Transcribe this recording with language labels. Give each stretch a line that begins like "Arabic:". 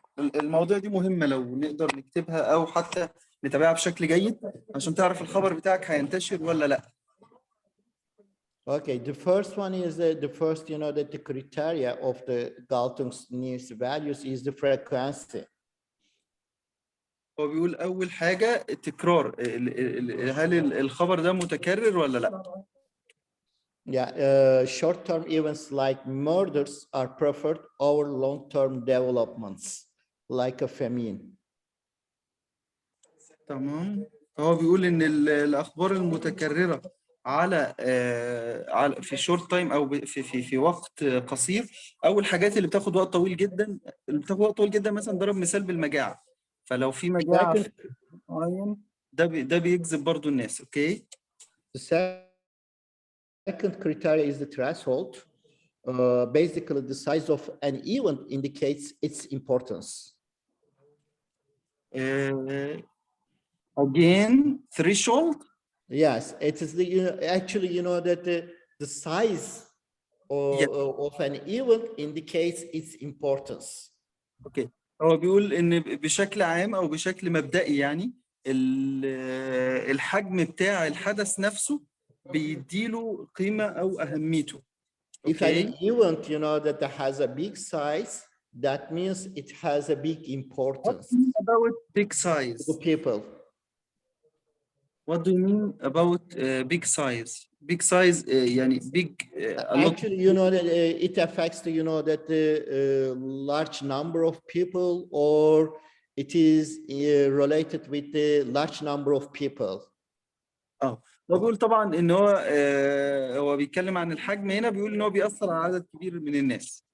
Arabic: المواضيع دي مهمة لو نقدر نكتبها أو حتى نتابعها بشكل جيد عشان تعرف الخبر بتاعك هينتشر ولا لأ.
English: Okay, the first one is the first, you know, that the criteria of the Galtung's news values is the frequency.
Arabic: هو بيقول أول حاجة التكرار، هل الخبر ده متكرر ولا لأ؟
English: Yeah, short-term events like murders are preferred over long-term developments like a famine.
Arabic: تمام. هو بيقول إن الأخبار المتكررة على في شورت تايم أو في وقت قصير، أو الحاجات اللي بتاخد وقت طويل جدا، مثلا ضرب مثال بالمجاعة، فلو في مجاعة معين ده بيجذب برضو الناس. اوكي.
English: The second criteria is the threshold. Basically, the size of an event indicates its importance. Again, threshold. Yes, it is the actually, you know, that the size of an event indicates its importance. Okay.
Arabic: هو بيقول إن بشكل عام أو بشكل مبدئي يعني الحجم بتاع الحدث نفسه بيديله قيمة أو أهميته.
English: If an event, you know, that has a big size, that means it has a big importance. What about big size? To people. What do you mean about big size? Big size يعني big a lot. Actually, you know that it affects the, you know, that the large number of people, or it is related with the large number of people.
Arabic: هو بيقول طبعا ان هو بيتكلم عن الحجم هنا، بيقول ان هو بيأثر على عدد كبير من الناس.